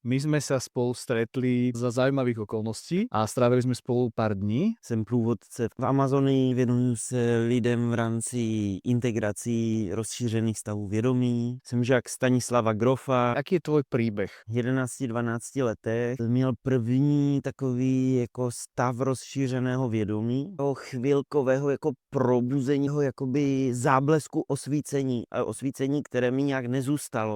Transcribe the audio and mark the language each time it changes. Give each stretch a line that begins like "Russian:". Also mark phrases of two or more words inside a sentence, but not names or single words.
Slovak: My sme sa spolu stretli za zaujímavých okolností a strávili sme spolu pár dní.
Czech: Jsem průvodce v Amazonii, věnuju se lidem v rámci integrací rozšířených stavů vědomí. Jsem žák Stanislava Grofa.
Slovak: Aký je tvoj príbeh?
Czech: V 11-12 letech měl první takový jako stav rozšířeného vědomí, toho chvilkového jako probuzení, jakoby záblesku osvícení, a osvícení, které mi nějak nezůstalo.